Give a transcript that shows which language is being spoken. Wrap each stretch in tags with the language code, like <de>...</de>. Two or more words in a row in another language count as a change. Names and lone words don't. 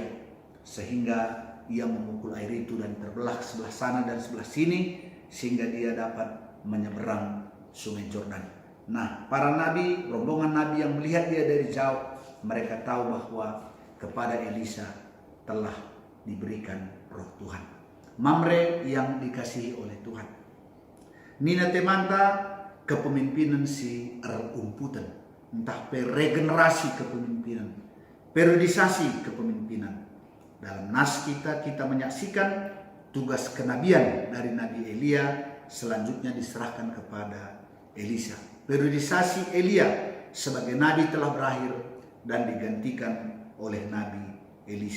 <id>Sehingga ia memukul air itu dan terbelah sebelah sana dan sebelah sini, sehingga dia dapat menyeberang sungai Yordan. Nah, para nabi, rombongan nabi yang melihat dia dari jauh, mereka tahu bahwa kepada Elisa telah diberikan roh Tuhan. Mamre yang dikasihi oleh Tuhan.</id> <btx>Nina temanta kepemimpinan si umputan,</btx> <id>entah regenerasi kepemimpinan, periodisasi kepemimpinan. Dalam nas kita menyaksikan tugas kenabian dari Nabi Elia selanjutnya diserahkan kepada Elisa. Periodisasi Elia sebagai nabi telah berakhir dan digantikan oleh Nabi Elisa.</id>